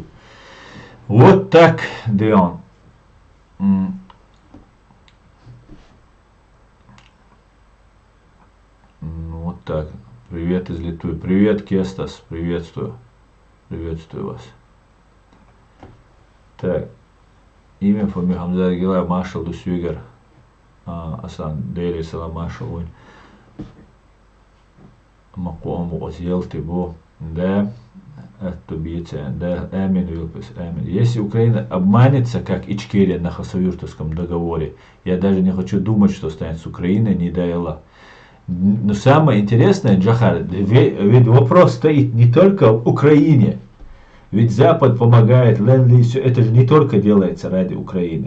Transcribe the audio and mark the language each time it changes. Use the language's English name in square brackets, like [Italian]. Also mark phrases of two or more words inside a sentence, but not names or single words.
[Russian] Вот так, Деон. Вот так. Привет из Литвы. Привет, Кестас. Приветствую. Приветствую вас. Так. Имя, фамилия, Хамза, Гилай, Машал, Дусюгер. Асан, Дейли, Салам, Машал. Макому, Озел, Тибо. Да. Да, если Украина обманется, как Ичкерия на Хасавюртовском договоре, я даже не хочу думать, что станет с Украиной, не дай Аллах. Но самое интересное, Джахар, ведь вопрос стоит не только в Украине, ведь Запад помогает, Ленд-Лиз, все это же не только делается ради Украины.